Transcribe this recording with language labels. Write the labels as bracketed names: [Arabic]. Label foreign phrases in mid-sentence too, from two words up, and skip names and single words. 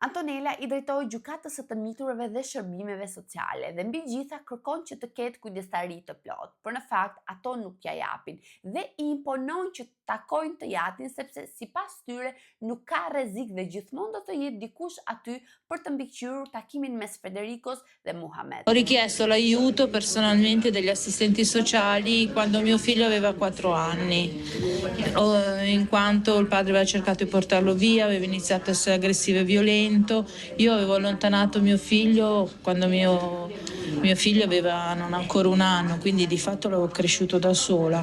[Albanian] Antonella i drejtoi gjykatës së të miturave dhe shërbimeve sociale dhe mbi gjitha kërkon që të ketë kujdestari të plot, por në fakt ato nuk ja japin dhe i imponon që takojnë të jatin sepse sipas tyre nuk ka rrezik dhe gjithmonë do të jetë dikush aty për të mbikëqyrur takimin mes Federicos dhe Muhamet. [Italian] Ho richiesto l'aiuto personalmente degli assistenti sociali quando mio figlio aveva 4 anni, in quanto il padre aveva cercato di portarlo via, aveva iniziato a essere aggressivo e violento. Io avevo allontanato mio figlio quando mio figlio aveva non ancora 1 anno, quindi di fatto l'avevo cresciuto da sola.